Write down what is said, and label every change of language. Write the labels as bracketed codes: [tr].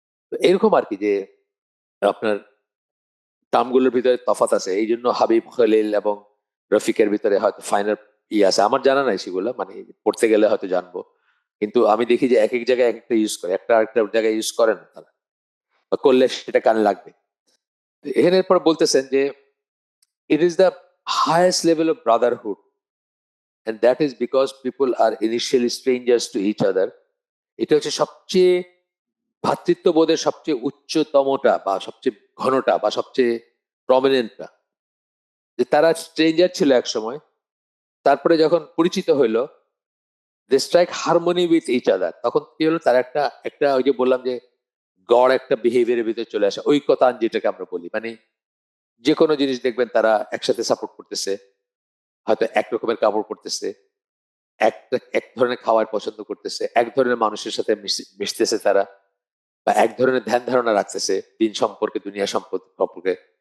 [bn] তো এরকম আর কি, যে আপনার টার্মগুলোর ভিতরে তফাৎ আছে। এই জন্য হাবিব, খলিল এবং রফিকের ভিতরে হয়তো ফাইনাল আছে, আমার জানা নাই সেগুলো, মানে পড়তে গেলে হয়তো জানবো। কিন্তু আমি দেখি যে এক এক জায়গায় এক একটা ইউজ করে, একটা আরেকটা জায়গায় ইউজ করে না তারা, বা করলে সেটা কানে লাগবে। এর পর বলতেছেন যে [en] it is the highest level of brotherhood, and that is because people are initially strangers to each other. [bn] এটা হচ্ছে সবচেয়ে ভ্রাতৃত্ববোধের সবচেয়ে উচ্চতমটা, বা সবচেয়ে ঘনটা, বা সবচেয়ে প্রমিনেন্টটা, যে তারা স্ট্রেঞ্জার ছিল এক সময়, তারপরে যখন পরিচিত হইলো, [en] they strike harmony with each other, [bn] তখন কি হলো, তার একটা একটা ওই যে বললাম যে গড় একটা বিহেভিয়ারের ভিতরে চলে আসে, ঐকতান যেটাকে আমরা বলি, মানে যে কোনো জিনিস দেখবেন তারা একসাথে সাপোর্ট করতেছে, হয়তো এক রকমের কাপড় পরতেছে, একটা এক ধরনের খাবার পছন্দ করতেছে, এক ধরনের মানুষের সাথে মিশতেছে তারা, বা এক ধরনের ধ্যান ধারণা রাখতেছে দিন সম্পর্কে, দুনিয়া সম্পর্কে।